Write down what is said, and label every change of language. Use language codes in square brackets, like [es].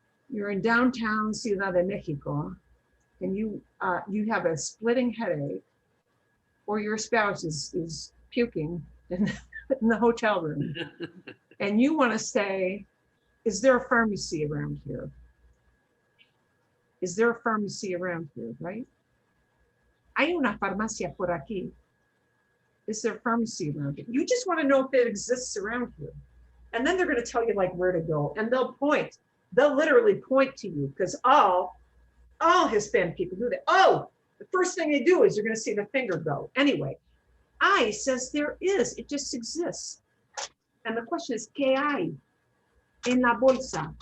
[en] You're in downtown Ciudad de Mexico, and you have a splitting headache, or your spouse is puking in the hotel room, and you want to say, is there a pharmacy around here? Is there a pharmacy around here, right? [es] Hay una farmacia por aquí. [en] Is there a pharmacy around here? You just want to know if it exists around here. And then they're going to tell you like where to go, and they'll point. They'll literally point to you, because all Hispanic people do that. Oh, the first thing they do is you're going to see the finger go. Anyway, I says there is, it just exists. And the question is, [es] ¿qué hay en la bolsa?